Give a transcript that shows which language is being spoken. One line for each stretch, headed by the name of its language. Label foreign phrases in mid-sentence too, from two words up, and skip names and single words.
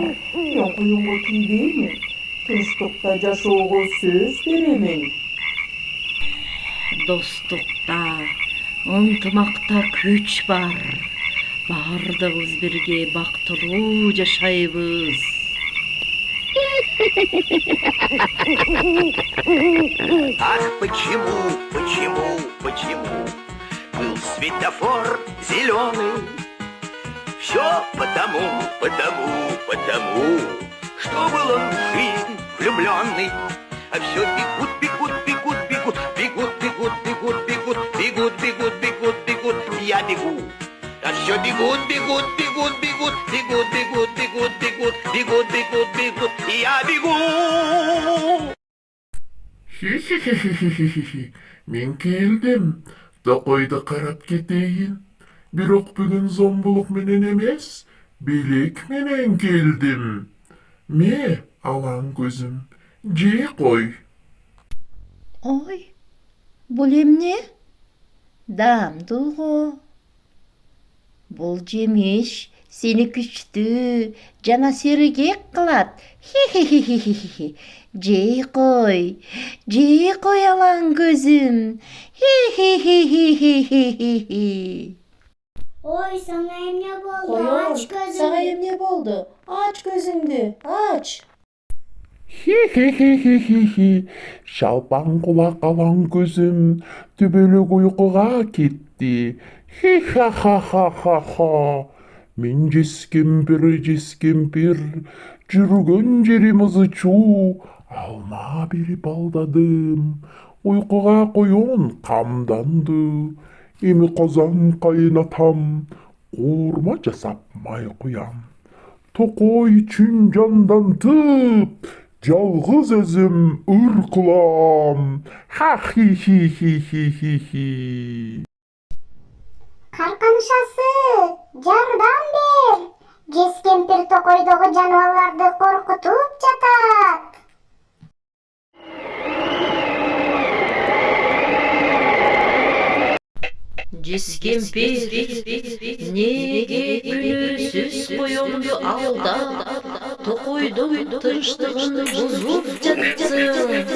Kyrgyz: Мен коёнго тийбеймин. Тынчтыкта жашоого сөз беремин. Достукта, ынтымакта күч бар. Баардыгыбыз бирге бактылуу жашайбыз.
Russian: Ах, почему был светофор зеленый? Все потому, что был он в жизнь влюбленный. А все бегут, я бегу. А все бегут, я бегу. Хи-хи-хи-хи-хи-хи-хи.
Kyrgyz: Мен келдим. Токойду карап кетейин. Бирок бүгүн зомбулук менен эмес, белек менен келдим. Ме, алаң көзүм, жей кой. Ой, бул эмне? Даамдуу. Бул жемиш сени күчтүү жана сергек кылат. Хи-хи-хи-хи-хи. Жей кой алаң көзүм. Хи-хи-хи-хи-хи-хи. Ой, сага эмне болду? Коён, Ач көзүңдү. сага эмне болду? Ач көзүңдү, ач. Хи-хи-хи-хи-хи-хи. Шалпаң кулак алаң көзүм, түбөлүк уйкуга кетти. Хи-ха-ха-ха-ха-ха. Мен жескемпир, жүргөн жерим ызычуу, алма берип алдадым. Уйкуга коён камданды. Эми казан кайнатам, куурма жасап май куям. Токой үчүн жандантып, жалгыз өзүм ыркылам. Ха-хи-хи-хи-хи-хи-хи. Карканышасы, жардам бер. Жескемпир токойдогу жаныбарларды коркутуп жатат. Жескемпир, неге күнөөсүз коёнду алдап, токойдун тынчтыгын бузуп жатсың?